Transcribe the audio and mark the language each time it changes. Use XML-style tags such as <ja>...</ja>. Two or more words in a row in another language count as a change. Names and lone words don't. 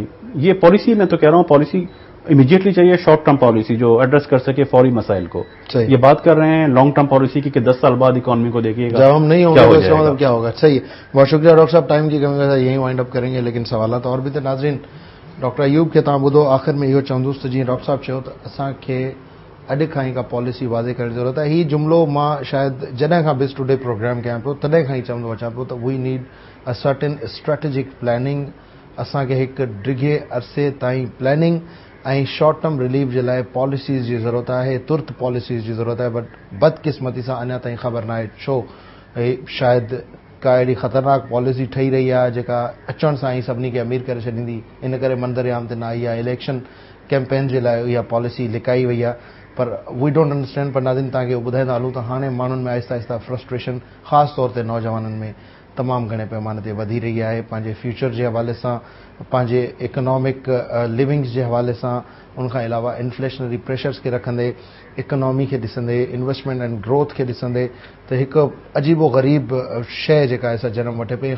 <ur>یہ پالیسی میں تو کہہ رہا ہوں پالیسی امیڈیٹلی چاہیے،</ur> <en>short term policy</en> <ur>جو ایڈریس کر سکے فوری مسائل کو. یہ بات کر رہے ہیں</ur> <en>long term policy</en> <ur>کی کہ 10 سال بعد اکانومی کو دیکھیے گا، جب ہم نہیں ہوں گے تو اس کا مطلب کیا ہوگا. صحیح. بہت شکریہ ڈاکٹر صاحب، ٹائم کی کمی کا یہیں</ur> <en>wind up</en> <ur>کریں گے، لیکن سوالات اور بھی تھے.</ur> <sd>ناظرین، ڈاکٹر ایوب کے تاں ॿुधो آخر में इहो चवंदुसि त जीअं डॉक्टर साहब चयो त असांखे अॼु खां ई का पॉलिसी वाज़े करण जी ज़रूरत आहे. हीउ जुमिलो मां शायदि जॾहिं खां बिस टुडे प्रोग्राम कयां पियो तॾहिं खां ई चवंदो अचां पियो त</sd> <en>we need a certain strategic planning.</en> <sd>असांखे हिकु डिघे अरसे ताईं प्लैनिंग ऐं</sd> <en>short term relief</en> <sd>जे लाइ पॉलिसीज़ जी ज़रूरत आहे, तुर्त पॉलिसीज़ जी ज़रूरत आहे, बट बदकिस्मती सां अञा ताईं ख़बर न आहे छो शायदि का अहिड़ी ख़तरनाक पॉलिसी ठही रही आहे जेका अचण सां ई सभिनी खे अमीर करे छॾींदी, इन करे मंदरयाम ते न आई आहे। इलेक्शन कैंपेन जे लाइ इहा पॉलिसी लिकाई वई आहे, पर</sd> <en>we don't understand.</en> <sd>पर नाज़रीन तव्हांखे ॿुधाईंदा हलूं त हाणे माण्हुनि में आहिस्ता आहिस्ता फ्रस्ट्रेशन ख़ासि तौर ते नौजवाननि में तमामु घणे पैमाने ते वधी रही आहे, पंहिंजे फ्यूचर जे हवाले सां, पंहिंजे</sd> <en>economic livings</en> <sd>जे हवाले सां, उनखां अलावा</sd> <en>inflationary pressures</en> <sd>खे रखंदे, इकोनॉमी खे ॾिसंदे,</sd> <en>investment and growth</en> <sd>खे ॾिसंदे त हिकु अजीबो ग़रीब शइ जेका आहे सा जनम वठे पई।</sd>